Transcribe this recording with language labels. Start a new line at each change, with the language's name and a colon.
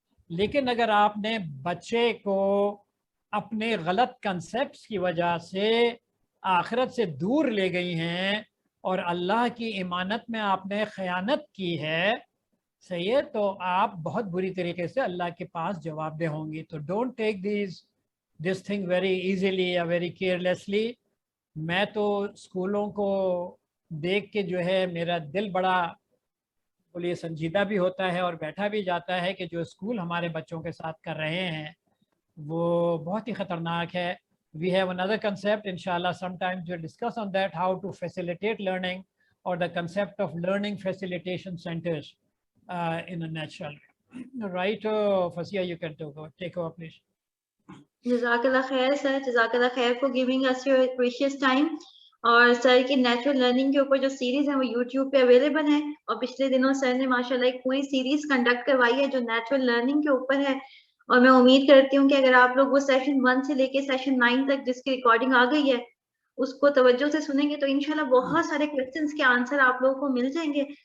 Urdu: لیکن اگر آپ نے بچے کو اپنے غلط کنسیپٹس کی وجہ سے آخرت سے دور لے گئی ہیں اور اللہ کی امانت میں آپ نے خیانت کی ہے، صحیح ہے، تو آپ بہت بری طریقے سے اللہ کے پاس جواب دہ ہوں گی. تو
English: Don't take this thing very easily یا very carelessly.
Urdu: میں تو اسکولوں کو دیکھ کے جو ہے میرا دل بڑا بولیے سنجیدہ بھی ہوتا ہے اور بیٹھا بھی جاتا ہے کہ جو اسکول ہمارے بچوں کے ساتھ کر رہے ہیں وہ بہت ہی خطرناک ہے.
English: We have another concept, inshallah, sometimes we'll discuss on that, how to facilitate learning or the concept of learning facilitation centers in a natural way. Right, Fasiha, you can take over, please.
Urdu: جزاک اللہ خیر سر.
Arabic: جزاک اللہ خیر
English: for giving us your precious time.
Urdu: اور سر کی natural learning کے اوپر جو series ہے وہ یوٹیوب پہ اویلیبل ہے، اور پچھلے دنوں سر نے ماشاءاللہ ایک پوری سیریز کنڈکٹ کروائی ہے جو نیچرل لرننگ کے اوپر ہے. اور میں امید کرتی ہوں کہ اگر آپ لوگ وہ سیشن 1 سے لے کے سیشن 9 تک جس کی ریکارڈنگ آ گئی ہے اس کو توجہ سے سنیں گے تو انشاءاللہ بہت سارے کویسچنس کے آنسر آپ لوگوں کو مل جائیں گے.